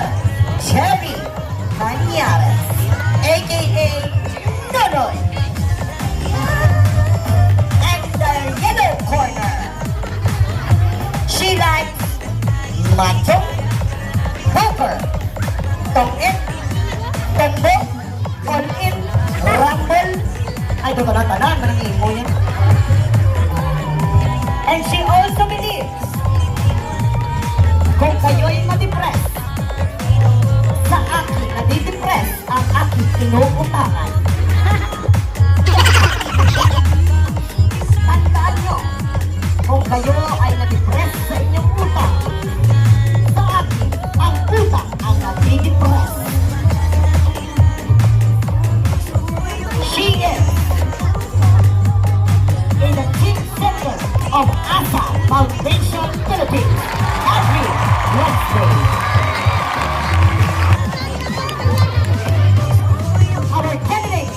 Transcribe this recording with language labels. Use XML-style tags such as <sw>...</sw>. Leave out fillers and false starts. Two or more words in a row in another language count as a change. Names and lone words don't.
<en>Cherry Cañares, aka Nonoy. And the yellow corner, she likes macho, poker, tong-in, tombo, all-in, rumble.</en> <hil>Ay, ito tanan, manang imo yan.</hil> <en>And she also believes</en> <tl>kung kayo'y ma-depress, sa akin nadidepress ang aking inuutangan. Tandaan nyo, kung kayo ay na-depress sa inyong utang, sa akin ang utang ang nadidepress.</tl> <en>She is in the team center of ASA Foundation Philippines every Wednesday. Our candidate</en>